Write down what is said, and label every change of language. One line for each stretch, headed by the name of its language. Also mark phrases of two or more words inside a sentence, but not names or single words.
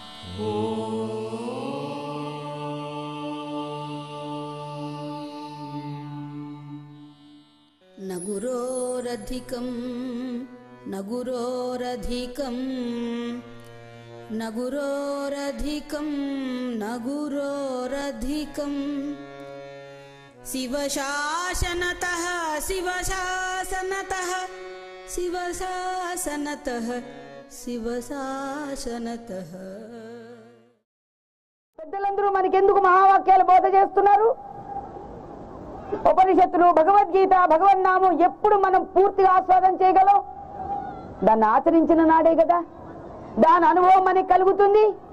Sanskrit: न गुरोरधिकं न गुरोरधिकं न गुरोरधिकं न गुरोरधिकं शिवशासनतः शिवशासनतः शिवशासनतः शिवशासनतः.
Telugu: పెద్దలందరూ మనకెందుకు మహావాక్యాలు బోధ చేస్తున్నారు? ఉపనిషత్తులు, భగవద్గీత, భగవన్నామం ఎప్పుడు మనం పూర్తిగా ఆస్వాదన చేయగలం? దాన్ని ఆచరించిన నాడే కదా దాని అనుభవం మనకి కలుగుతుంది.